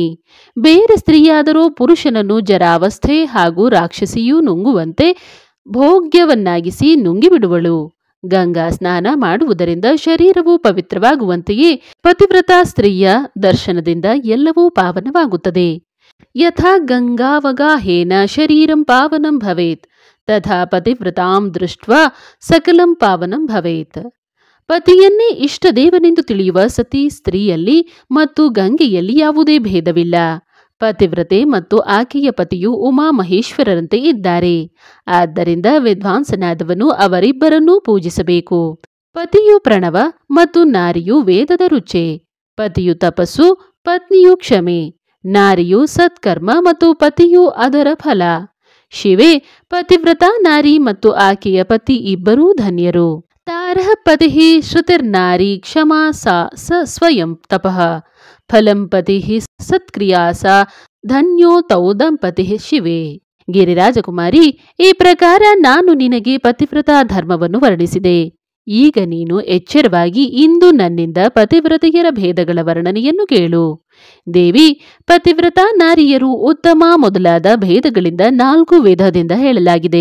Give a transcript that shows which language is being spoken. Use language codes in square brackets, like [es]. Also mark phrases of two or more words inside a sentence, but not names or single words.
[kn] ಬೇರೆ ಸ್ತ್ರೀಯಾದರೂ ಪುರುಷನನ್ನು ಜರಾವಸ್ಥೆ ಹಾಗೂ ರಾಕ್ಷಸಿಯೂ ನುಂಗುವಂತೆ ಭೋಗ್ಯವನ್ನಾಗಿಸಿ ನುಂಗಿಬಿಡುವಳು. ಗಂಗಾ ಸ್ನಾನ ಮಾಡುವುದರಿಂದ ಶರೀರವು ಪವಿತ್ರವಾಗುವಂತೆಯೇ ಪತಿವ್ರತಾ ಸ್ತ್ರೀಯ ದರ್ಶನದಿಂದ ಎಲ್ಲವೂ ಪಾವನವಾಗುತ್ತದೆ. [sa] ಯಥಾ ಗಂಗಾವಗಾಹೇನ ಶರೀರಂ ಪಾವನಂ ಭವೇತ್ ತಥಾ ಪತಿವ್ರತಾಂ ದೃಷ್ಟ್ವಾ ಸಕಲಂ ಪಾವನಂ ಭವೇತ್. [kn] ಪತಿಯನ್ನೇ ಇಷ್ಟ ದೇವನೆಂದು ತಿಳಿಯುವ ಸತಿ ಸ್ತ್ರೀಯಲ್ಲಿ ಮತ್ತು ಗಂಗೆಯಲ್ಲಿ ಯಾವುದೇ ಭೇದವಿಲ್ಲ. ಪತಿವ್ರತೆ ಮತ್ತು ಆಕೆಯ ಪತಿಯು ಉಮಾಮಹೇಶ್ವರರಂತೆ ಇದ್ದಾರೆ. ಆದ್ದರಿಂದ ವಿದ್ವಾಂಸನಾದವನು ಅವರಿಬ್ಬರನ್ನೂ ಪೂಜಿಸಬೇಕು. ಪತಿಯು ಪ್ರಣವ ಮತ್ತು ನಾರಿಯು ವೇದದ ರುಚೆ. ಪತಿಯು ತಪಸ್ಸು, ಪತ್ನಿಯು ಕ್ಷಮೆ. ನಾರಿಯು ಸತ್ಕರ್ಮ ಮತ್ತು ಪತಿಯು ಅದರ ಫಲ. ಶಿವೆ, ಪತಿವ್ರತಾ ನಾರಿ ಮತ್ತು ಆಕೆಯ ಪತಿ ಇಬ್ಬರೂ ಧನ್ಯರು. [sa] ತಾರಃ ಪತಿ ಶ್ರುತಿರ್ನಾರಿ ಕ್ಷಮಾ ಸಾ ಸ ಸ್ವಯಂ ತಪಃ ಫಲಂ ಪತಿ ಸತ್ಕ್ರಿಯಾ ಸಾ ಧನ್ಯೋ ತೌ ದಂಪತಿ ಶಿವೆ. [kn] ಗಿರಿರಾಜಕುಮಾರಿ, ಈ ಪ್ರಕಾರ ನಾನು ನಿನಗೆ ಪತಿವ್ರತಾ ಧರ್ಮವನ್ನು ವರ್ಣಿಸಿದೆ. ಈಗ ನೀನು ಎಚ್ಚರವಾಗಿ ಇಂದು ನನ್ನಿಂದ ಪತಿವ್ರತೆಯರ ಭೇದಗಳ ವರ್ಣನೆಯನ್ನು ಕೇಳು. ದೇವಿ, ಪತಿವ್ರತಾ ನಾರಿಯರು ಉತ್ತಮ ಮೊದಲಾದ ಭೇದಗಳಿಂದ 4 ವಿಧದಿಂದ ಹೇಳಲಾಗಿದೆ.